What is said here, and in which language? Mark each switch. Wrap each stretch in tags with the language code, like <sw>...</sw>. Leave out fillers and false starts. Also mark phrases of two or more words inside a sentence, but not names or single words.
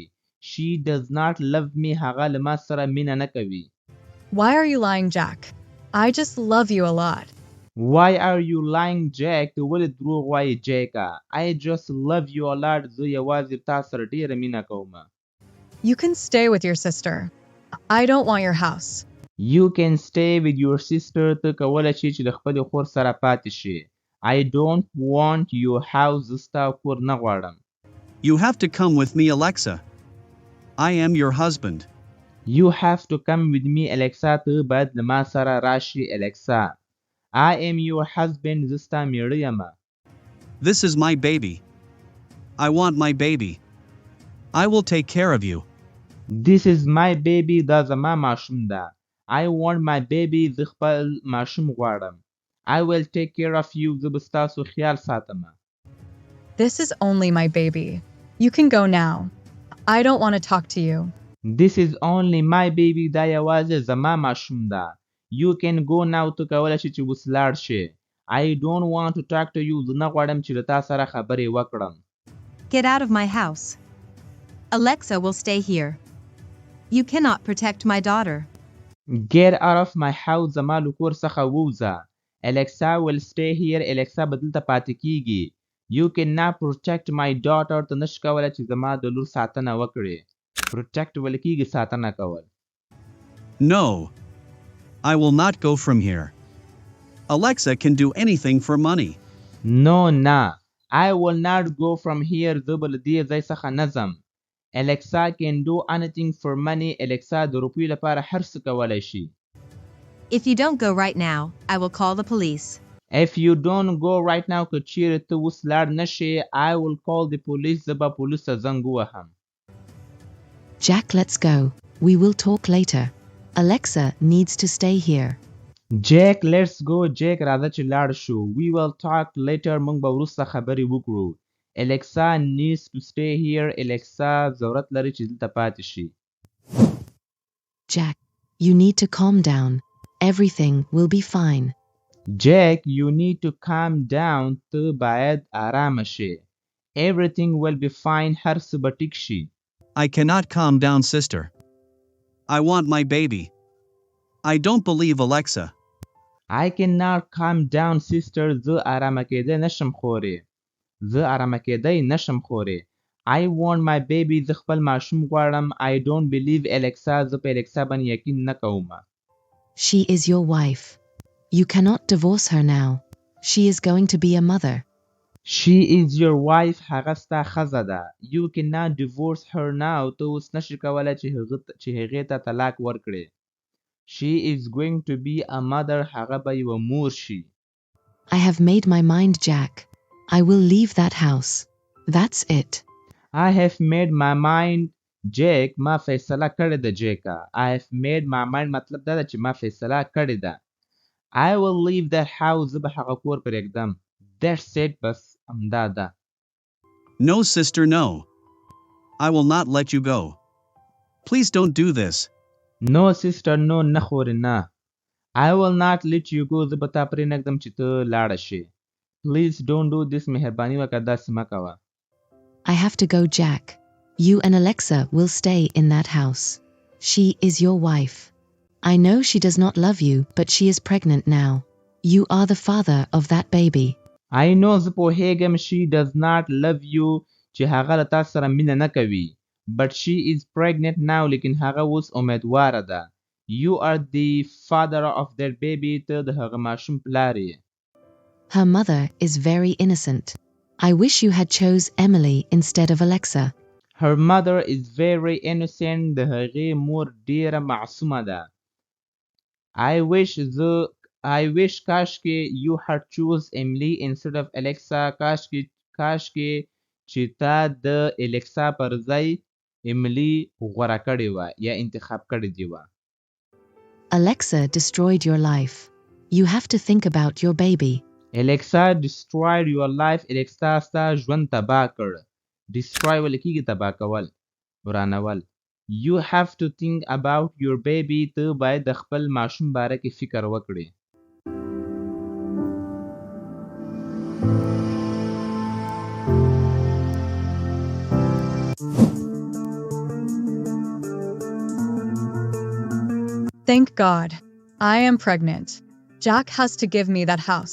<en>She does not love me.</en> <ps>هغه له ما سره مینه نه کوي.</ps> <en>Why are you lying, Jack? I just love you a lot. Why are you lying, Jack?</en> <ps>ته ولې دروغ وایې جیکه.</ps> <en>I just love you a lot.</en> <ps>زه یوازې تا سره ډېره مینه کوم.</ps> <en>You can stay with your sister. I don't want your house. You can stay with your sister.</en> <ps>ته کولی شې چې د خپلې خور سره پاتې شې.</ps> <en>I don't want your house.</en> <ps>زه ستا کور نه غواړم.</ps> <en>You have to come with me, Alexa. I am your husband. You have to come with me, Alexa.</en> <ps>ته باید له ما سره راشي,</ps> <en>Alexa. I am your husband.</en> <ps>زه ستا میړه یم.</ps> <en>This is my baby. I want my baby. I will take care of you. This is my baby.</en> <ps>دا زما ماشوم ده.</ps> <en>I want my baby.</en> <ps>زه خپل ماشوم غواړم.</ps> <en>I will take care of you.</en> <ps>زه به ستاسو خیال ساتم.</ps> <en>This is only my baby. You can go now. I don't want to talk to you. This is only my baby.</en> <ps>دا یوازې زما ماشوم ده.</ps> <en>You can go now.</en> <ps>ته کولی شې چې اوس لاړ شې.</ps> <en>I don't want to talk to you.</en> <ps>زه نه غواړم چې له تا سره خبرې وکړم.</ps> <en>Get out of my house. Alexa will stay here. You cannot protect my daughter. Get out of my house.</en> <ps>زما له کور څخه ووځه.</ps> <en>Alexa will stay here.</en> <ps>Alexa به دلته پاتې کېږي.</ps> <en>You cannot protect my daughter.</en> <ps>ته نشې کولی چې زما د لور ساتنه وکړې. Protect ویل کېږي ساتنه کول.</ps> <en>No. I will not go from here. Alexa can do anything for money. No, نه. I will not go from here.</en> <ps>زه به له دې ځای څخه نه ځم.</ps> <en>Alexa can do anything for money.</en> <ps>Alexa د روپیو لپاره هر څه کولی شي.</ps> <en>If you don't go right now, I will call the police. If you don't go right now,</en> <ps>که چیرې ته اوس لاړ نه شې,</ps> <en>I will call the police.</en> <ps>زه به پولیس ته زنګ ووهم.</ps> <en>Jack, let's go. We will talk later. Alexa needs to stay here. Jack, let's go. Jack,</en> <ps>راځه چې لاړ شو.</ps> <en>We will talk later.</en> <ps>موږ به وروسته خبرې وکړو.</ps> <en>Alexa needs to stay here.</en> <ps>Alexa ضرورت لري چې دلته پاتې شي.</ps> <en>Jack, you need to calm down. Everything will be fine. Jack, you need to calm down.</en> <ps>ته باید آرامه شې.</ps> <en>Everything will be fine.</en> <ps>هر څه به ټیک شي.</ps> <en>I cannot calm down, sister. I want my baby. I don't believe Alexa. I cannot calm down, sister.</en> <ps>زه آرامه کېدی نشم خورې. زه آرامه کېدی نشم خورې.</ps> <en>I want my baby.</en> <ps>زه خپل ماشوم غواړم.</ps> <en>I don't believe Alexa.</en> <ps>زه په Alexa باندې یقین نه کوم.</ps> <en>She is your wife. You cannot divorce her now. She is going to be a mother. She is your wife.</en> <ps>هغه ستا ښځه ده.</ps> <en>You cannot divorce her now.</en> <ps>ته اوس نشې کولی چې هغې ته طلاق ورکړې.</ps> <en>She is going to be a mother.</en> <ps>هغه به یوه مور شي.</ps> <en>I have made my mind, Jack. I will leave that house. That's it. I have made my mind. Jack,</en> <ps>ما فیصله کړې ده جیکه.</ps> <en>I have made my mind</en> <ps>مطلب دا ده چې ما فیصله کړې ده.</ps> <en>I will leave that house.</en> <ps>زه به هغه کور پرېږدم.</ps> <en>That's it.</en> <ps>بس همدا ده.</ps> <en>No, sister, no. I will not let you go. Please don't do this. No, sister, no.</en> <ps>نه خورې نه.</ps> <en>I will not let you go.</en> <ps>زه به تا پرېنږدم چې ته لاړه شې.</ps> <en>Please don't do this.</en> <ps>مهرباني وکړه داسې مه کوه.</ps> <en>I have to go, Jack. You and Alexa will stay in that house. She is your wife. I know she does not love you, but she is pregnant now. You are the father of that baby. I know</en> <ps>زه پوهېږم</ps> <en>she does not love you</en> <ps>چې هغه له تا سره مینه نه کوي.</ps> <en>But she is pregnant now.</en> <ps>لیکن هغه اوس امیدواره ده.</ps> <en>You are the father of that baby.</en> <ps>ته د هغه ماشوم پلار یې.</ps> <en>Her mother is very innocent. I wish you had chose Emily instead of Alexa. Her mother is very innocent.</en> <ps>د هغې مور ډیره معصومه ده.</ps> <en>I wish زه I wish کاشکې you had choose Emily instead of Alexa.</en> <ps>کاشکې چې تا د Alexa پر ځای Emily غوره کړې وه یا انتخاب کړې دې وه.</ps> <en>Alexa destroyed your life. You have to think about your baby. Alexa destroyed your life.</en> <ps>Alexa ستا ژوند تباه کړ. Destroy ویل کېږي تباه کول، ورانول.</ps> <en>You have to think about your baby.</en> <ps>ته باید د خپل ماشوم باره کې فکر وکړې.</ps> <en>Thank God. I am pregnant. Jack has to give me that house.</en>